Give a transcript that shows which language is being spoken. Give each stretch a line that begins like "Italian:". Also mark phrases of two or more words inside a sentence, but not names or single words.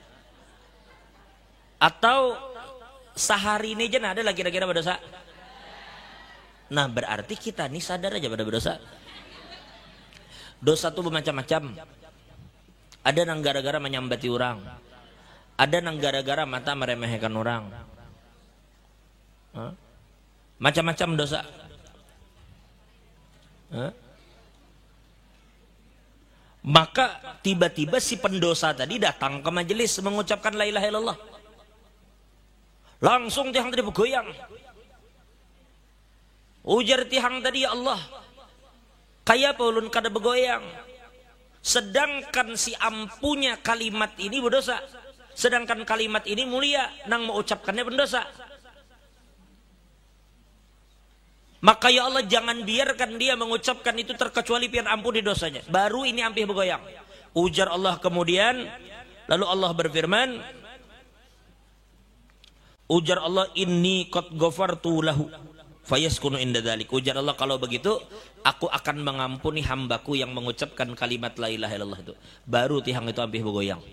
Indonesian: Atau sehari ini aja ada lagi kira-kira berdosa? Nah berarti kita nih sadar aja pada berdosa. Dosa tuh bermacam-macam. Ada yang gara-gara menyambati orang. Ada yang gara-gara mata meremehkan orang. Macam-macam dosa. Maka tiba-tiba si pendosa tadi datang ke majelis mengucapkan
Arabic: la ilaha illallah.
Indonesian: Langsung tiang tadi bergoyang.
Banjar: Ujar tiang tadi,
Arabic: ya Allah,
Banjar: kayak apa ulun kada bergoyang?
Indonesian: Sedangkan si ampunya kalimat ini berdosa. Sedangkan kalimat ini mulia, nang mengucapkannya pendosa. Maka
Arabic: ya Allah
Indonesian: jangan biarkan dia mengucapkan itu terkecuali pian ampuni dosanya.
Banjar: Baru ini ampih bergoyang.
Indonesian: Ujar Allah kemudian, lalu Allah berfirman, ujar Allah
Arabic: inni qad ghafartu lahu fayaskunu inda dzalik.
Indonesian: Ujar Allah kalau begitu aku akan mengampuni hambaku yang mengucapkan kalimat
Arabic: la ilaha illallah
Indonesian: itu.
Banjar: Baru tihang itu ampih bergoyang.